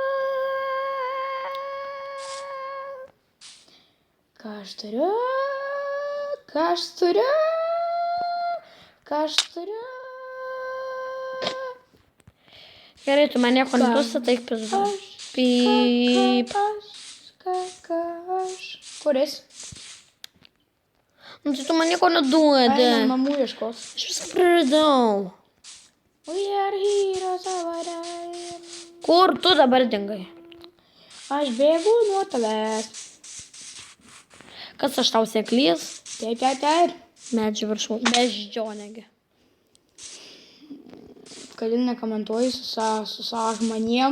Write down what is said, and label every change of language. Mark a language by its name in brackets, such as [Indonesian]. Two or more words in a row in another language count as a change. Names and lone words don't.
[Lithuanian] Gerai, tu man nieko neduosi, taip pizdu. Pyp. Kur esi? Nu, tai tu man nieko neduodi. Einam namų ieškos. Aš viską praradau. [English] We are heroes of our time. [Lithuanian] Kur tu dabar dingai? Aš bėgu nuo tavęs. Kas aš tau seklys? Taip. Medžių viršų. Beždžionėgi. Kodėl nekomentuoji su savo žmonėm?